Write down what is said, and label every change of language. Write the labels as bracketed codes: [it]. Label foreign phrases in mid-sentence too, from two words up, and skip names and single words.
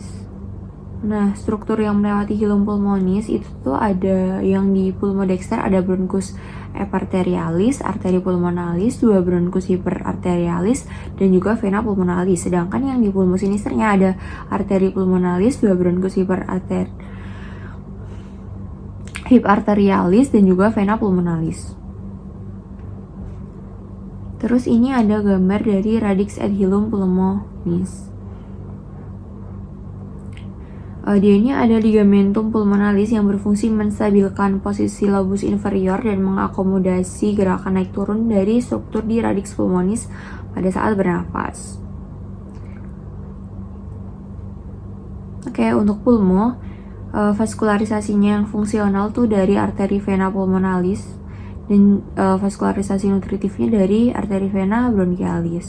[id] Nah, struktur yang melewati [la] hilum pulmonis [id] itu tuh ada yang di pulmodexter ada bronkus eparterialis, arteri pulmonalis, 2 bronkus hiperarterialis, dan juga vena pulmonalis. Sedangkan yang di pulmo sinisternya ada arteri pulmonalis, 2 bronkus hiperarterialis, dan juga vena pulmonalis. Terus ini ada gambar dari [la] radix et hilum pulmonis. [id] Dia ini ada [la] ligamentum pulmonalis [id] yang berfungsi menstabilkan posisi lobus inferior dan mengakomodasi gerakan naik turun dari struktur di [la] radix pulmonis [id] pada saat bernafas. Oke, untuk pulmo, vaskularisasinya yang fungsional tuh dari arteri vena pulmonalis, dan vaskularisasi nutritifnya dari arteri vena bronchialis.